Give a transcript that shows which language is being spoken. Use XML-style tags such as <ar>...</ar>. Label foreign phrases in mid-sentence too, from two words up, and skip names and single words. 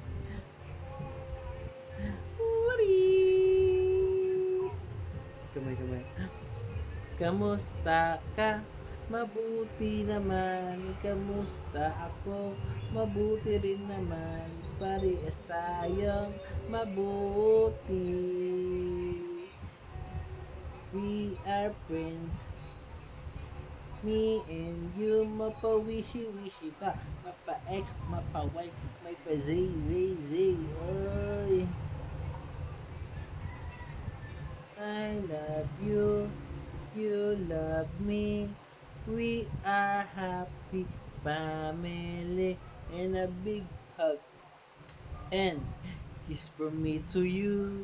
<tl>Wari! Kamay. Kamusta ka? Mabuti naman. Kamusta ako? Mabuti rin naman. Parehas tayong mabuti.</tl> <en>We are friends. Me and you,</en> <tl>mapa-wishy-wishy pa. Mapa-X, mapa-Y, may pa-Z. Oy.</tl> <en>I love you. You love me. We are happy family. And a big hug and kiss from me to you.</en>